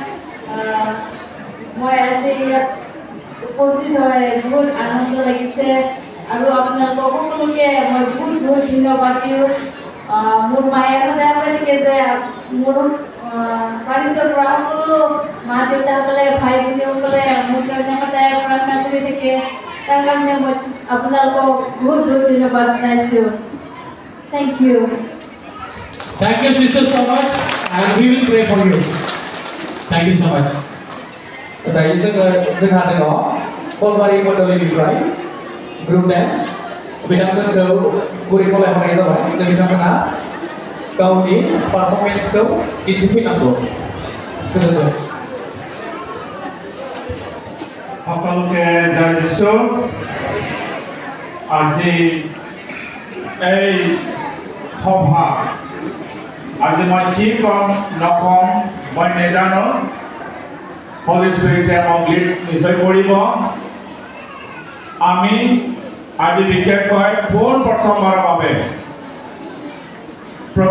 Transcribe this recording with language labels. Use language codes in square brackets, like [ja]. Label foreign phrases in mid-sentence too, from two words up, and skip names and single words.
[as] মই আজি ইয়াত উপস্থিত হৈ বহুত আনন্দ লাগিছে আৰু আপোনালোকক সকলোকে মই বহুত বহুত ধন্যবাদ দিওঁ মোৰ মায়ে সদায় কৈ থাকে যে মোৰ পাৰিছৰ পৰা সকলো মা দেউতাসকলে ভাই ভনীসকলে মোৰ কাৰণে সদায় প্ৰাৰ্থনা কৰি থাকে তাৰ কাৰণে মই আপোনালোকক বহুত বহুত ধন্যবাদ জনাইছোঁ [en] Thank you Thank you, sister, so much, and we will pray for you. Thank you so much. [brx] Tadi जोंहा दङ कलबारि मण्डलिनिफ्राय [en] group dance [brx] बिथांमोनखौ गुरै खावलायहरनाय जाबाय जे बिथांमोना गावनि पारफरमेन्सखौ दिन्थिफैनांगौ गोजोन्थों [as] সকলোকে জয় যিশু আজি এই সভা আজি মই কি কম নকম মই নাজানো হলি স্পিৰিটে মোক নিশ্চয় কৰিব আমি আজি বিশেষকৈ প্ৰথমবাৰৰ বাবে প্ৰভু